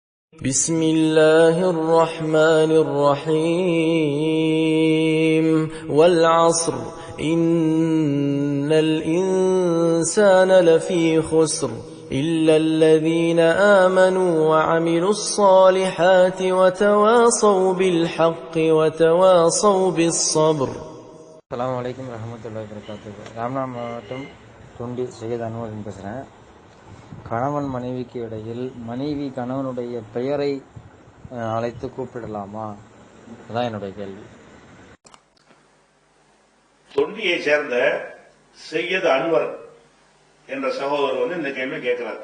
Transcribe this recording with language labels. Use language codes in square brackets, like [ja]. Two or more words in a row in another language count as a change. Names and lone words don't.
[ar] بسم الله الرحمن الرحيم والعصر إن الإنسان لفي خسر إلا الذين آمنوا وعملوا الصالحات وتواصوا بالحق وتواصوا بالصبر. السلام عليكم ورحمة الله وبركاته. [ta] ராமநாதபுரம் மாவட்டம் தொண்டி சையத் அன்வர் பேசுகிறேன். கணவன் மனைவிக்கு இடையில் மனைவி கணவனுடைய பெயரை அழைத்து கூப்பிடலாமா? அதான் என்னுடைய கேள்வி. தொண்டியை சேர்ந்த சையத் அன்வர் என்ற சகோதரர் இந்த கேள்வி கேட்கிறார்.